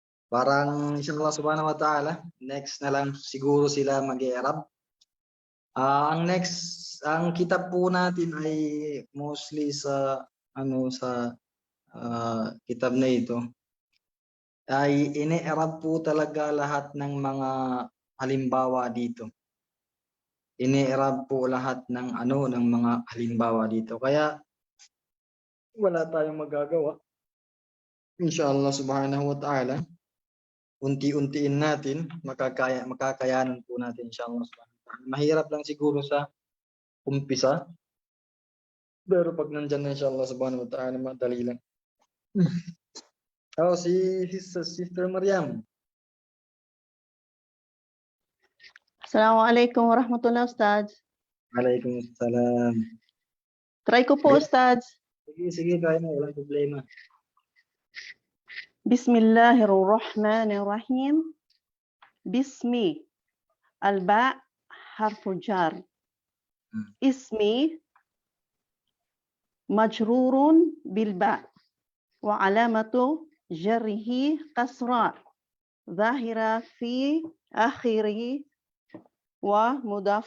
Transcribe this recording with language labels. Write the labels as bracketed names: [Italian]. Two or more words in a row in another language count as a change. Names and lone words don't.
[Arabic] Parang إن شاء الله سبحانه وتعالى, [Filipino] next na lang siguro sila mag-i-i'rab. Ang kitab po natin ay mostly sa kitab na ito ay ini-i'rab po talaga lahat ng mga halimbawa dito. Ini-i'rab po lahat ng ng mga halimbawa dito. Kaya wala tayong magagawa. [Arabic] إن شاء الله سبحانه وتعالى, [Filipino] unti-untiin natin, makakayanan po natin [Arabic] إن شاء الله سبحانه وتعالى. [Filipino] Mahirap lang siguro sa umpisa, pero pag nandyan na [Arabic] إن شاء الله سبحانه وتعالى, [Filipino] madali lang. Si Sister Mariam. [Arabic] السلام عليكم ورحمة الله Ustaz. Waalaikumsalam. [Filipino] Try ko po, Ustaz. Sige, kaya mo, walang problema. [Arabic] بسم الله الرحمن الرحيم. بسم. الباء حرف جر. اسم مجرور بالباء وعلامة جره كسرة ظاهرة في آخره ومضاف